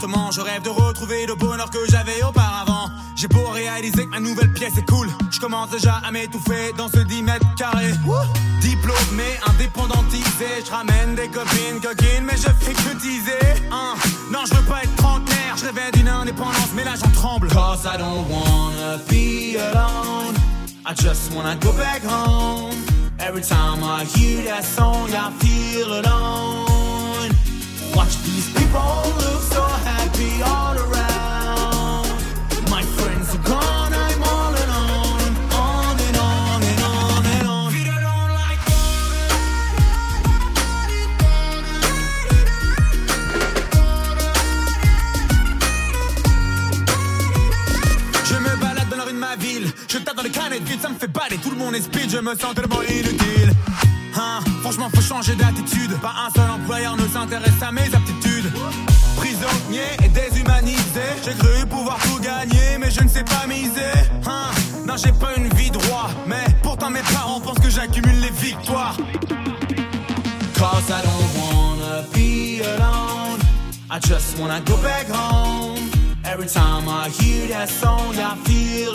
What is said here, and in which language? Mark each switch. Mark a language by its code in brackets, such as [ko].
[fr] Je rêve de retrouver le bonheur que j'avais auparavant. J'ai beau réaliser que ma nouvelle pièce est cool, je commence déjà à m'étouffer dans ce 10 mètres carrés. Diplômé, indépendantisé, je ramène des copines coquines, mais je fais que teaser. Non, je veux pas être trentenaire, je rêvais d'une indépendance, mais là j'en tremble. [en] Cause I don't wanna be alone, I just wanna go back home. Every time I hear that song, I feel alone. Watch these people look so happy all around. My friends are gone, I'm all alone. On and on and on and on. We don't like it. [fr] Je me balade dans la rue de ma ville. Je tape dans les canettes, vite ça me fait baler. Tout le monde est speed, je me sens tellement inutile. Hein, franchement, faut changé d'attitude. Pas un seul employeur ne s'intéresse à mes aptitudes. Prisonnier et déshumanisé. J'ai cru pouvoir tout gagner, mais je ne sais pas miser. Hein? Non, j'ai pas une vie droite, mais pourtant mes parents pensent que j'accumule les victoires. [en] Cause I don't wanna be alone. I just wanna go back home. Every time I hear that song, I feel